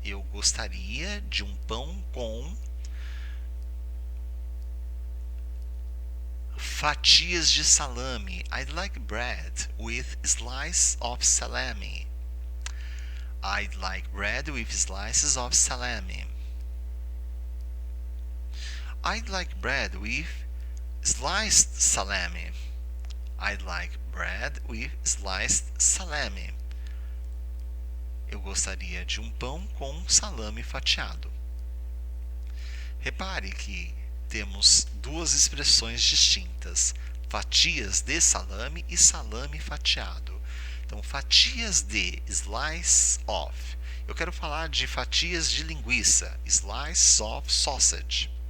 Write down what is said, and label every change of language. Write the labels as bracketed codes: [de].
[pt] Eu gostaria de um pão com fatias de salame. [en] I'd like bread with slices of salami. I'd like bread with slices of salami. I'd like bread with sliced salami. I'd like bread with sliced salami. [pt] Eu gostaria de um pão com salame fatiado. Repare que temos duas expressões distintas: fatias de salame e salame fatiado. Então, fatias de, [en] slice of. [pt] Eu quero falar de fatias de linguiça, [en] slice of sausage.